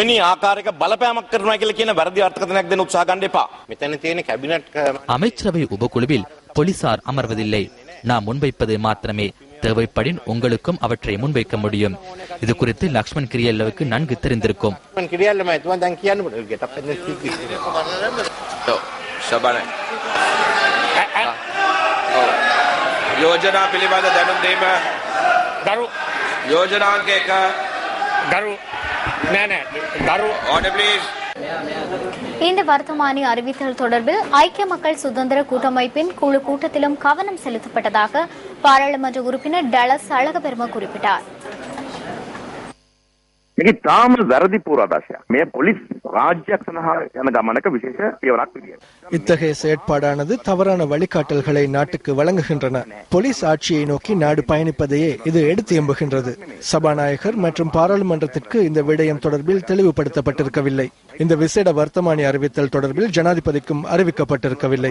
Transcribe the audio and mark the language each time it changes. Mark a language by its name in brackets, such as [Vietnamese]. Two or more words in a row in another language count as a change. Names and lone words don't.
[Tamil] அமைச்சரவை உபக்குழுவில் போலீசார் அமர்வதில்லை. நாம் முன்வைப்பது மாத்திரமே. தேவைப்படின் உங்களுக்கும் அவற்றை முன்வைக்க முடியும். இது குறித்து லக்ஷ்மண் கிரியல்லவுக்கு நன்கு தெரிந்திருக்கும். [Sinhala] යෝජනා පිළිබඳ දැනුම් දීම ගරු යෝජනාංක 1 ගරු නෑ ගරු [English] order please. [Tamil] இந்த வர்த்தமானி அறிவித்தல் தொடர்பில் ஐக்கிய மக்கள் சுதந்திர கூட்டமைப்பின் குழு கூட்டத்திலும் கவனம் செலுத்தப்பட்டதாக பாராளுமன்ற உறுப்பினர் டலஸ் அழகபெரும குறிப்பிட்டார். [Sinhala] මේක තාම වැරදි පූර්වාදර්ශයක්. මේ පොලිස් රාජ්‍යයක් සඳහා යන ගමනක විශේෂ පියවරක් විදියට. [Tamil] இத்தகைய செயற்பாடானது தவறான வழிகாட்டல்களை நாட்டுக்கு வழங்குகின்றன. போலீஸ் ஆட்சியை நோக்கி நாடு பயணிப்பதையே இது எடுத்து எம்புகின்றது. சபாநாயகர் மற்றும் பாராளுமன்றத்திற்கு இந்த விடயம் தொடர்பில் தெளிவுபடுத்தப்பட்டிருக்கவில்லை. இந்த விசேட வர்த்தமானி அறிவித்தல் தொடர்பில் ஜனாதிபதிக்கும் அறிவிக்கப்பட்டிருக்கவில்லை.